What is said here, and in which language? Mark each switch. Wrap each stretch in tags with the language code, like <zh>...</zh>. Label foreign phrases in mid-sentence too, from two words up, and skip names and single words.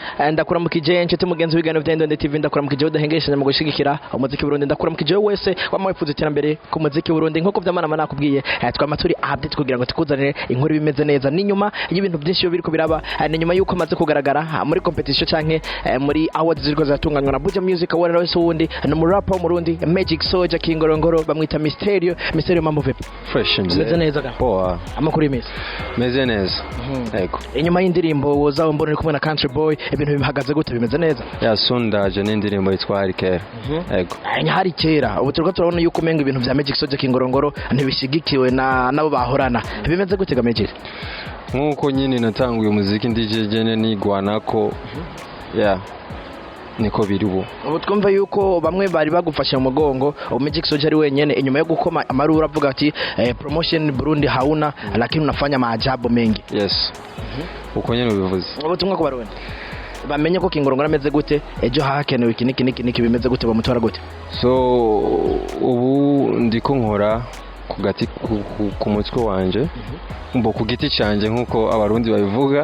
<rn>ndakuramukije nshuti mugenzi w'ibiganiro bya Indonde TV, ndakuramukije udahengeshanya mu gushigikira umuziki w'Uburundi, ndakuramukije wese wamwifuza iterambere ku muziki w'Uburundi nk'uko vyamana nakubwiye. Twama turi update kugira ngo tukuzanire inkuru bimeze neza, ni nyuma y'ibintu byinshi biriko biraba, ni nyuma yuko maze kugaragara muri competition canke muri awards ziriko zatunganywa na Buja Music Award. Wese wundi ni mu rapper w'Umurundi Magic Soldier Kingorongoro, bamwita Mysterio.</rn> <sw>Mambo vipi?</sw> <rn>Fresh meze neza ga? Poa. Amakuru y'imisi? Meze neza. Yego. Inyuma y'indirimbo woza mbona uri kumwe na Country Boy, ibintu bihagaze gute, bimeze neza? Yasundaje n'indirimbo yitwa Harikera. Yego. Hari kera ubu turiko turabona yuko umenga ibintu vya Magic Soldier Kingorongoro ntibishigikiwe nabo bahorana, bimeze gute ga Magic? Nkuko nyine natanguye umuziki ndijejene nigwanako. Niko biri ubu twumva yuko bamwe bari bagufasha mu mugongo, Magic Soldier ari wenyene inyuma yo gukoma amarura avuga ati</rn> <sw>promotion Burundi hauna lakini unafanya maajabu mengi.</sw> <rn>Yes. Uko nyene ubivuze. Ubutumwa ko barundi bamenye ko Kingorongoro ameze gute, ejo hakenewe iki bimeze gute, bamutora gute? So ubu ndiko nkora ku gati ku mutwe wanje, mbo ku giti canje nkuko abarundi babivuga.</rn>